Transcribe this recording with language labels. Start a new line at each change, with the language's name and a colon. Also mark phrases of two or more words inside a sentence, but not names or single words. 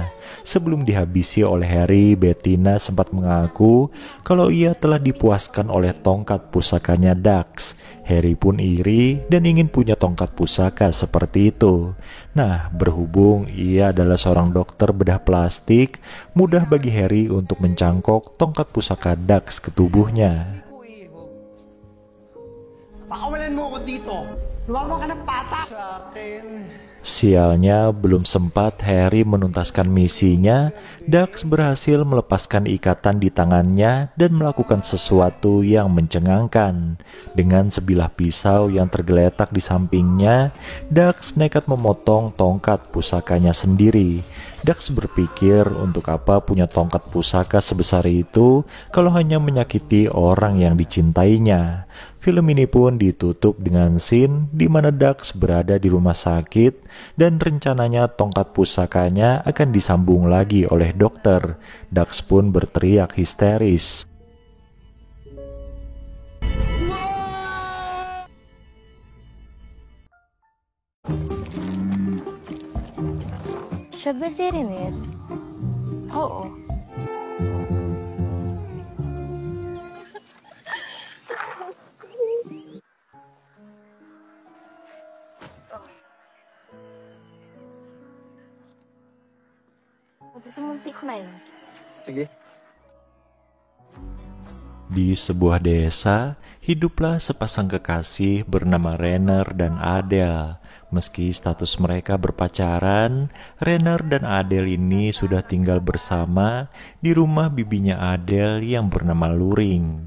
Indonesian: Sebelum dihabisi oleh Harry, Bettina sempat mengaku kalau ia telah dipuaskan oleh tongkat pusakanya Dax. Harry pun iri dan ingin punya tongkat pusaka seperti itu. Nah, berhubung ia adalah seorang dokter bedah plastik, mudah bagi Harry untuk mencangkok tongkat pusaka Dax ke tubuhnya.
Filipino: Pakawalan mo ako dito. Lumawa ka ng patak sa akin.
Indonesian: Sialnya, belum sempat Harry menuntaskan misinya, Dax berhasil melepaskan ikatan di tangannya dan melakukan sesuatu yang mencengangkan. Dengan sebilah pisau yang tergeletak di sampingnya, Dax nekat memotong tongkat pusakanya sendiri. Dax berpikir untuk apa punya tongkat pusaka sebesar itu kalau hanya menyakiti orang yang dicintainya. Film ini pun ditutup dengan scene di mana Dax berada di rumah sakit dan rencananya tongkat pusakanya akan disambung lagi oleh dokter. Dax pun berteriak histeris.
Filipino: Siya ba si Renier? Oo. Gusto mong tikman? Sige.
Indonesian: Di sebuah desa, hiduplah sepasang kekasih bernama Renner dan Adele. Meski status mereka berpacaran, Renner dan Adele ini sudah tinggal bersama di rumah bibinya Adele yang bernama Luring.